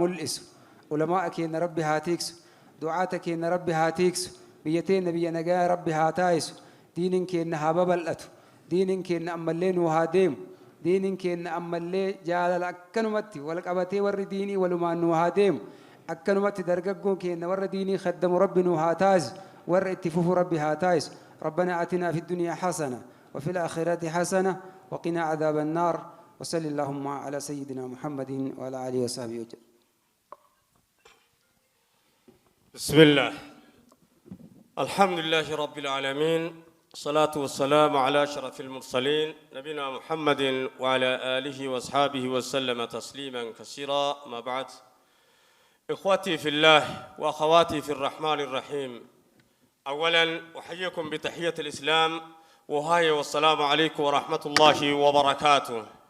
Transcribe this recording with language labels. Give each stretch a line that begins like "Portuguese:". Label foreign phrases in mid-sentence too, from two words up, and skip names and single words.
Oromo: mul'isu ulamaa keenya rabbi haa tiiksu du'aata keenya rabbi haa tiiksu biyya teenya biyya nagaa rabbi haa taasisu diinin keenya haa babal'atu diinin keenya ammallee nu haa deemu diinin keenya ammallee jaalala akkanumatti wal qabatee warri diinii walumaan nu haa deemu akkanumatti dargaggoon keenya warra diinii khaddamu rabbi nu haa taasisu warra itti fufu rabbi haa taasisu
Arabic: ربنا آتنا في الدنيا حسنة وفي الآخرة حسنة وقنا عذاب النار وصل اللهم على سيدنا محمد وعلى آله وصحبه وسلم. بسم الله الحمد لله رب العالمين الصلاة والسلام على أشرف المرسلين نبينا محمد وعلى آله وأصحابه وسلم تسليما كثيرا ما بعد إخوتي في الله وأخواتي في الرحمن الرحيم أولا أحييكم بتحية الإسلام وهاي والسلام عليكم ورحمة الله وبركاته.